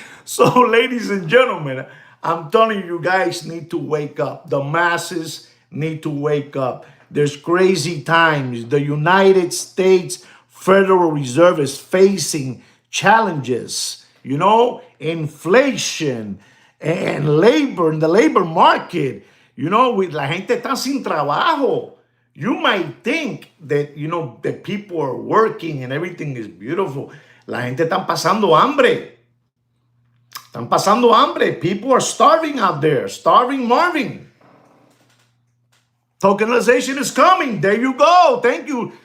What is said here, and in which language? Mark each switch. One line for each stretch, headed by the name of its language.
English: So, ladies and gentlemen, I'm telling you, you guys need to wake up. The masses need to wake up. There's crazy times. The United States Federal Reserve is facing challenges, inflation and labor in the labor market. With
Spanish: la gente está sin trabajo.
English: You might think that, that people are working and everything is beautiful.
Spanish: La gente está pasando hambre. Están pasando hambre.
English: People are starving out there. Starving Marvin. Tokenization is coming. There you go. Thank you.